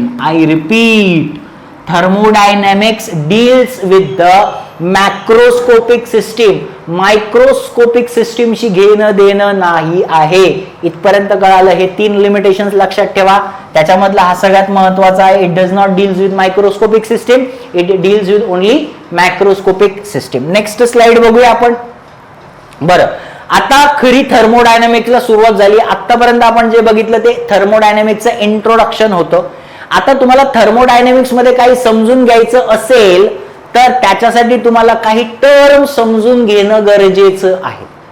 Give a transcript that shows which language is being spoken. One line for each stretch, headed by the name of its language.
English: I repeat, thermodynamics deals with the macroscopic system.
Marathi: Microscopic सिस्टीमशी घेणं देणं नाही आहे. इथपर्यंत कळालं. हे 3 लिमिटेशन्स लक्षात ठेवा. त्याच्यामधला हा सगळ्यात महत्वाचा आहे.
English: It does not deals with microscopic system, it deals with only macroscopic system.
Marathi: Next slide बघूया आपण. बरं, आता खरी थर्मोडायनॅमिक्सला सुरुवात झाली. आतापर्यंत आपण जे बघितलं ते थर्मोडायनॅमिक्सचं इंट्रोडक्शन होतं. आता तुम्हाला थर्मोडायनॅमिक्स मध्ये काही समजून घ्यायचं असेल तर त्याच्यासाठी तुम्हाला काही टर्म समजून घेणं गरजेचं आहे.